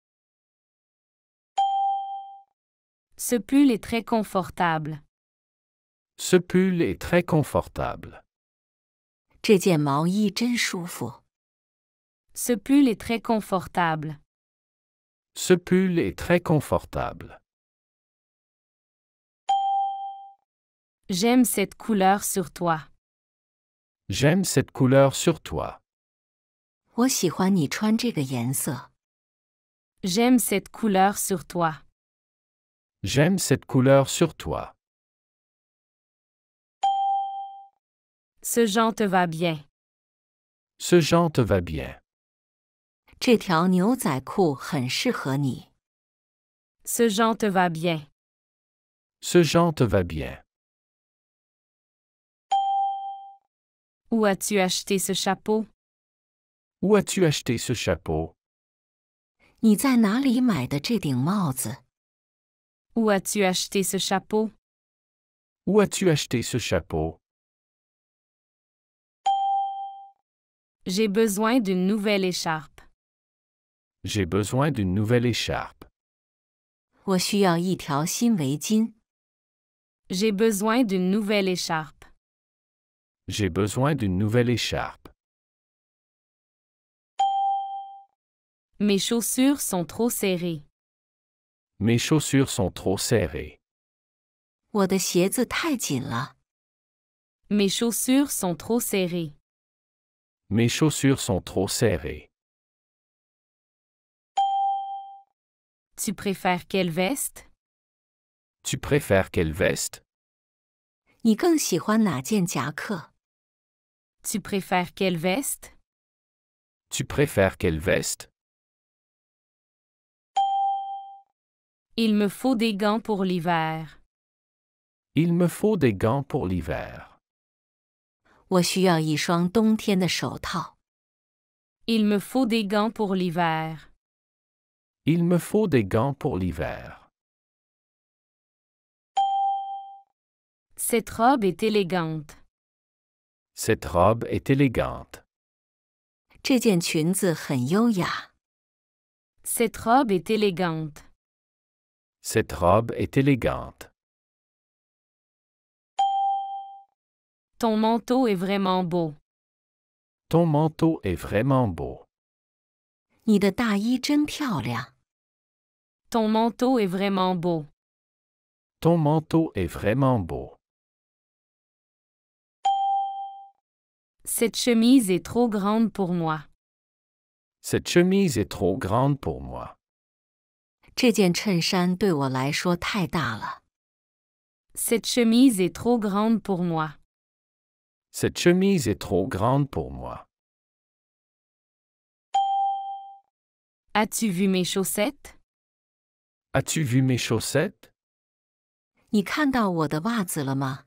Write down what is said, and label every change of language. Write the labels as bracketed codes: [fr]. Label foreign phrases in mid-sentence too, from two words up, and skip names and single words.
[fr] Ce pull est très confortable. Ce pull est très confortable. [zh] 这件毛衣真舒服。 [fr] Ce pull est très confortable. Ce pull est très confortable. J'aime cette couleur sur toi. J'aime cette couleur sur toi. [zh] 我喜欢你穿这个颜色。 [fr] J'aime cette couleur sur toi. J'aime cette couleur sur toi. Ce genre te va bien. Ce genre te va bien. [zh] 这条牛仔裤很适合你。 [fr] Ce genre te va bien. Ce genre te va bien. Où as-tu acheté ce chapeau? Où as-tu acheté ce chapeau? [zh] 你在哪里买的这顶帽子？ [fr] Où as-tu acheté ce chapeau? Où as-tu acheté ce chapeau? J'ai besoin d'une nouvelle écharpe. J'ai besoin d'une nouvelle écharpe. [zh] 我需要一条新围巾。 [fr] J'ai besoin d'une nouvelle écharpe. J'ai besoin d'une nouvelle écharpe. Mes chaussures sont trop serrées. Mes chaussures sont trop serrées. [zh] 我的鞋子太紧了。 [fr] Mes chaussures sont trop serrées. Mes chaussures sont trop serrées. Tu préfères quelle veste? Tu préfères quelle veste? [zh] 你更喜欢哪件夹克？ [fr] Tu préfères quelle veste? Tu préfères quelle veste? Il me faut des gants pour l'hiver. Il me faut des gants pour l'hiver. [zh] 我需要一双冬天的手套。 [fr] Il me faut des gants pour l'hiver. Il me faut des gants pour l'hiver. Cette robe est élégante. Cette robe est élégante. [zh] 这件裙子很优雅。 [fr] Cette robe est élégante. Cette robe est élégante. Ton manteau est vraiment beau. Ton manteau est vraiment beau. [zh] 你的大衣真漂亮。 [fr] Ton manteau est vraiment beau. Ton manteau est vraiment beau. Cette chemise est trop grande pour moi. Cette chemise est trop grande pour moi. [zh] 这件衬衫对我来说太大了。 [fr] Cette chemise est trop grande pour moi. Cette chemise est trop grande pour moi. As-tu vu mes chaussettes? As-tu vu mes chaussettes? [zh] 你看到我的袜子了吗？